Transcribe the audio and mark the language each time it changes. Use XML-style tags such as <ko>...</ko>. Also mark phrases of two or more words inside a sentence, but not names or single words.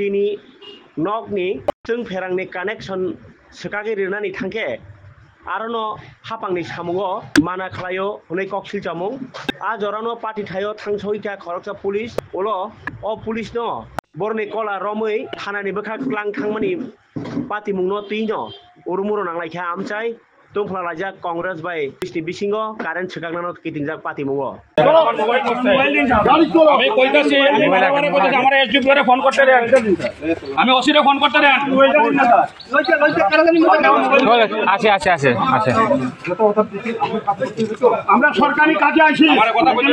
<trp>ni nok ni chung pherang ni connection sekagi rina ni thangke arono hapang ni samungo mana khlayo hunai koksil chamung a jorano party thayo thangsoita khoroksa police olo o police no borni kola romui thana ni bokha klang thangmani patimung no tino urumuro nanglaikha amchai tungfla lajak Congress by Kristi Bisingo current sekagna kitingjak patimungo</trp> <bn>আমি কইতাছি বারে কইতাছি আমার এসডি করে ফোন করতে দেন আমি ওসিরে ফোন করতে দেন আছে আছে আছে আছে আমরা সরকারি কাজে আইছি আমার কথা বলতে</bn>